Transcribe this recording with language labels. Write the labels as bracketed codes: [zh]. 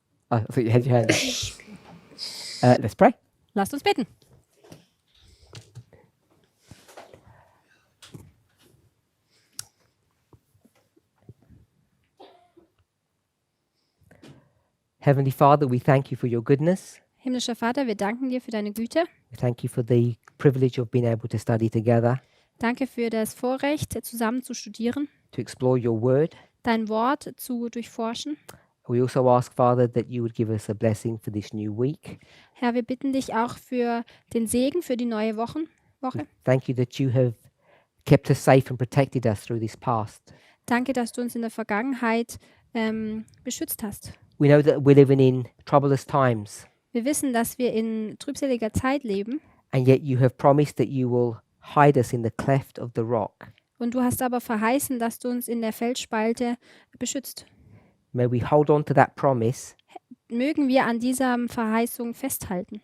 [en] Oh, I thought you had your hand up. Let's pray. [de] Lasst uns beten. [en] Heavenly Father, we thank you for your goodness. [de] Himmlischer Vater, wir danken dir für deine Güte. [en] We thank you for the privilege of being able to study together, [de] Danke für das Vorrecht, zusammen zu studieren, [en] to explore your word. [de] dein Wort zu durchforschen. [en] We also ask, Father, that you would give us a blessing for this new week. [de] Herr, wir bitten dich auch für den Segen für die neue Woche. [en] Thank you that you have kept us safe and protected us through this past. [de] Danke, dass du uns in der Vergangenheit beschützt hast. [en] We know that we're living in troublous times, [de] Wir wissen, dass wir in trübseliger Zeit leben [en] and yet you have promised that you will hide us in the cleft of the rock. [de] und du hast aber verheißen, dass du uns in der Felsspalte beschützt. [en] May we hold on to that promise [de] Mögen wir an dieser Verheißung festhalten